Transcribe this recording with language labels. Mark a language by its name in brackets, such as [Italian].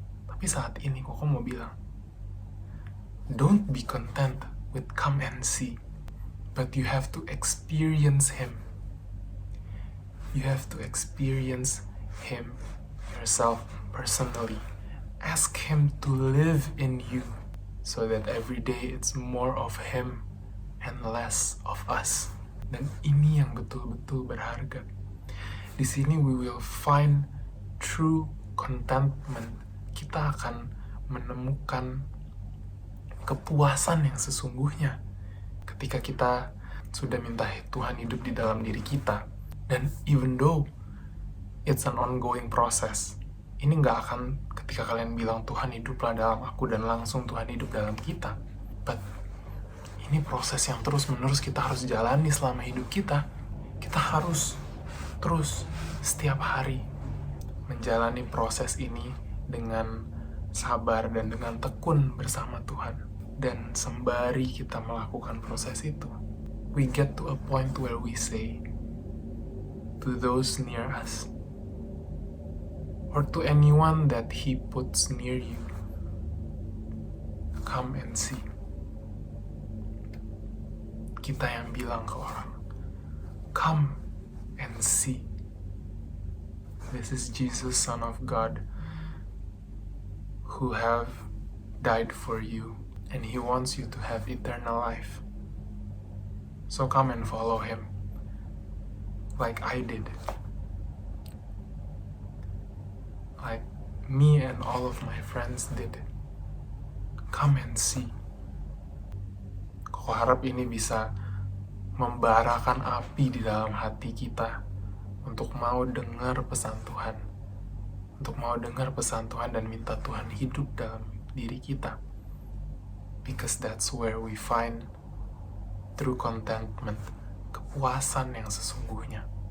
[Indonesian] Tapi saat ini Koko mau bilang, [English] don't be content with come and see, but you have to experience Him. You have to experience Him yourself personally. Ask Him to live in you, so that every day it's more of Him and less of us. [Indonesian] Dan ini yang betul-betul berharga. Di sini [English] we will find true contentment. [Indonesian] Kita akan menemukan kepuasan yang sesungguhnya ketika kita sudah minta Tuhan hidup di dalam diri kita. Dan [English] even though it's an ongoing process, [Indonesian] ini nggak akan ketika kalian bilang Tuhan hiduplah dalam aku dan langsung Tuhan hidup dalam kita. But ini proses yang terus-menerus kita harus jalani selama hidup kita. Kita harus terus setiap hari menjalani proses ini dengan sabar dan dengan tekun bersama Tuhan. Dan sembari kita melakukan proses itu, [English] we get to a point where we say to those near us, or to anyone that He puts near you, come and see. [Indonesian] Kita yang bilang ke orang, [English] come and see. This is Jesus, Son of God, who have died for you, and He wants you to have eternal life. So come and follow Him, like I did. Like me and all of my friends did. Come and see. [Indonesian] Aku harap ini bisa membarakan api di dalam hati kita untuk mau dengar pesan Tuhan. Untuk mau dengar pesan Tuhan dan minta Tuhan hidup dalam diri kita. [English] Because that's where we find true contentment, [Indonesian] kepuasan yang sesungguhnya.